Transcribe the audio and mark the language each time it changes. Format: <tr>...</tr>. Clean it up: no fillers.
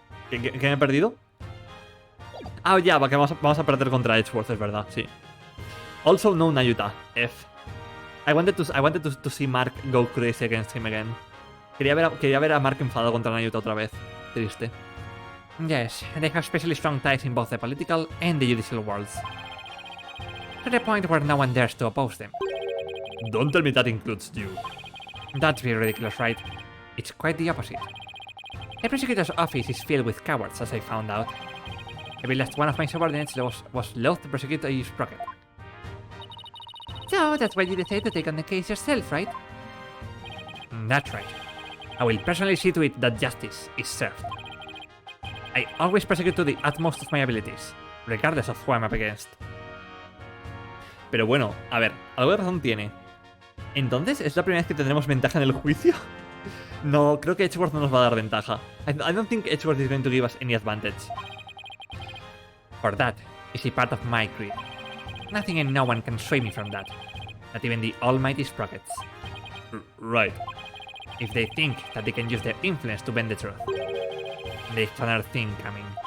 <es>¿Qué me he perdido? Ah, ya, porque vamos a perder contra Edgeworth, es verdad, sí.</es> <en>Also no Nayuta, F. I wanted to see Mark go crazy against him again.</en> <es>Quería ver a Mark enfadado contra Nayuta otra vez. Triste.</es> <en>Yes, they have especially strong ties in both the political and the judicial worlds. To the point where no one dares to oppose them. Don't tell me that includes you. That'd be ridiculous, right? It's quite the opposite. The prosecutor's office is filled with cowards, as I found out. Every last one of my subordinates was loath to prosecute a Sprocket. So that's why you decided to take on the case yourself, right? That's right. I will personally see to it that justice is served. I always persecute to the utmost of my abilities, regardless of who I'm up against.</en> <es>Pero bueno, a ver, algo de razón tiene. Entonces, ¿es la primera vez que tendremos ventaja en el juicio? No, creo que Edgeworth no nos va a dar ventaja.</es> <en>I don't think Edgeworth is going to give us any advantage. For that is a part of my creed. Nothing and no one can sway me from that. Not even the almighty sprockets. Right. If they think that they can use their influence to bend the truth, they've another thing coming.</en>